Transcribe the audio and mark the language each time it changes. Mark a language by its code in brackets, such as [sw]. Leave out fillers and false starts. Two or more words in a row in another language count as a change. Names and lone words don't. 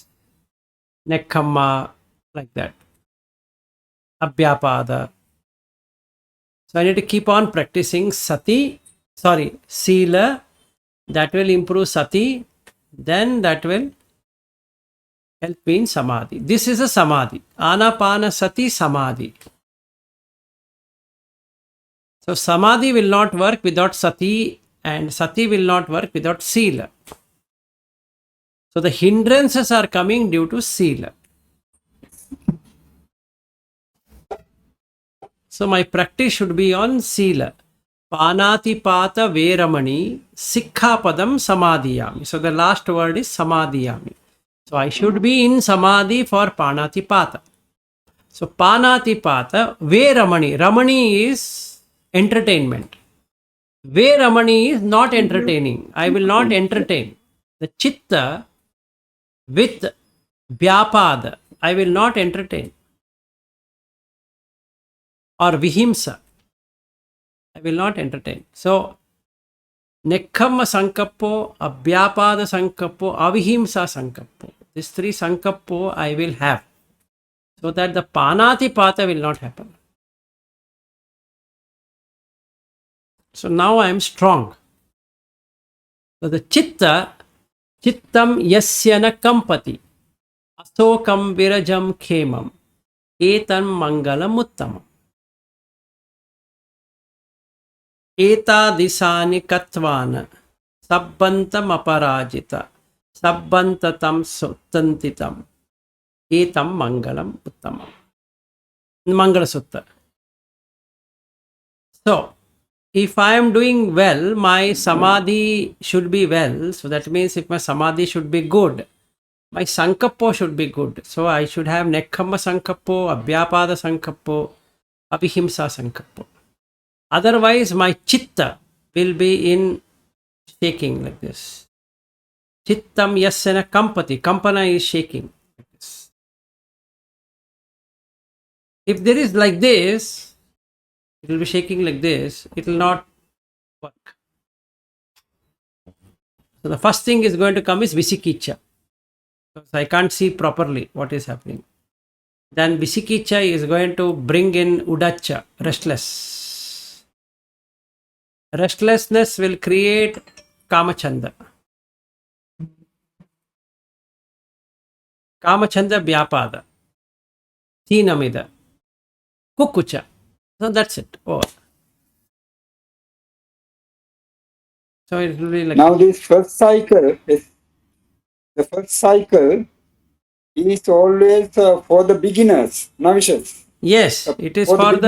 [en] Nekkhamma, like that. Abhyapada. So I need to keep on practicing Sila. That will improve sati. Then that will help me in samadhi. This is a samadhi. [pi] Anāpānasati samadhi. [en] So samadhi will not work without sati, and sati will not work without sila. So the hindrances are coming due to sila. So my practice should be on sila. [pi] Pānātipāta veramani sikkhapadam samadhiyami. [en] So the last word is samadhiyami. So I should be in samadhi for pānātipāta. [pi] So pānātipāta veramani. [en] Ramani is entertainment. Veramani is not entertaining. I will not entertain. The chitta with vyapada, I will not entertain. Or vihimsa, I will not entertain. So, [pi] nekkhamma sankappo, abhyapada sankappo, avihimsa sankappo. [en] These three sankappo I will have. So that the pānātipāta will not happen. So now I am strong. So the [pi] chitta, chittam yasya na kampati, asokam virajam khemam, etan mangalam uttamam. Etadisani katvana, sabbantam aparajita, sabbantatam suttantitam, etam mangalam uttamam. [en] Mangala Sutta. So, if I am doing well, my samadhi should be well. So that means if my samadhi should be good, my sankappo should be good. So I should have [pi] nekkhamma sankappo, abhyapada sankappo, abhihimsa sankappo. [en] Otherwise, my chitta will be in shaking like this. [pi] Chittam yasena kampati. [en] Kampana is shaking like this. If there is like this, it will be shaking like this. It will not work. So the first thing is going to come is visikicha. Because I can't see properly what is happening. Then visikicha is going to bring in udacha, restless. Restlessness will create kamachanda. [pi] Kamachanda vyapada. Teenamida. Kukucha. [en] So that's it. Over. So it will be like Now this first cycle is always for the beginners, novices. yes, it is For the for the